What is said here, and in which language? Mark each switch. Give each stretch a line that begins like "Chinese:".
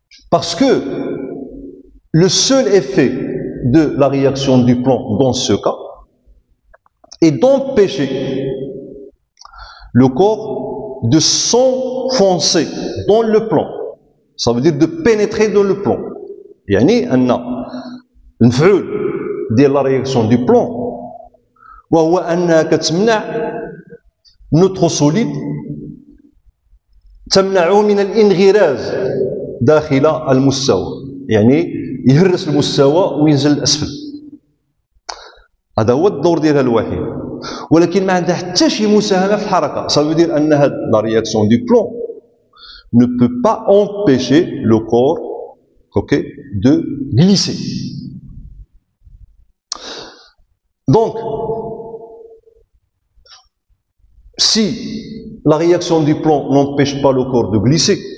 French: Parce que le seul effet de la réaction du plan dans ce cas est d'empêcher le corps de s'enfoncer dans le plan. Ça veut dire de pénétrer dans le plan.
Arabic: يعني أن المفعول ديال
French: la réaction du plan
Arabic: وهو أنها كتمنع
French: notre solide
Arabic: تمنعه من الانغراز داخل المستوى يعني يهرس المستوى وينزل الأسفل. هذا هو الدور ديالها الوحيد ولكن ما عندها حتى شي مساهمة في الحركة.
French: Ça veut dire
Arabic: أن هاد
French: la réaction du plan ne peut pas empêcher le corps, okay, de glisser. Donc, si la réaction du plan n'empêche pas le corps de glisser,